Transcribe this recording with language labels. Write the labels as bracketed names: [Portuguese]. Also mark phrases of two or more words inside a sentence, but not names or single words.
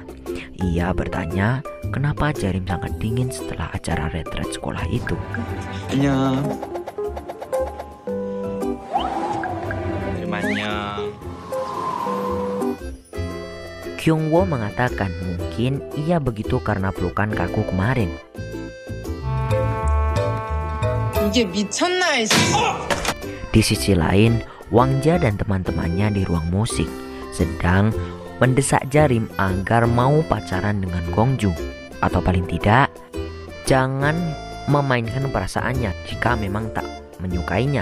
[Indonesian] Ia bertanya kenapa Jarim sangat dingin setelah acara retret sekolah itu. [Korean] 안녕. [Indonesian] Kyung-woo mengatakan mungkin ia begitu karena pelukan kaku kemarin. [Korean] 이게 미쳤나 이씨. [Indonesian] Di sisi lain, Wang Jia dan teman-temannya di ruang musik sedang mendesak Jarim agar mau pacaran dengan Gong Ju, atau paling tidak jangan memainkan perasaannya jika memang tak menyukainya.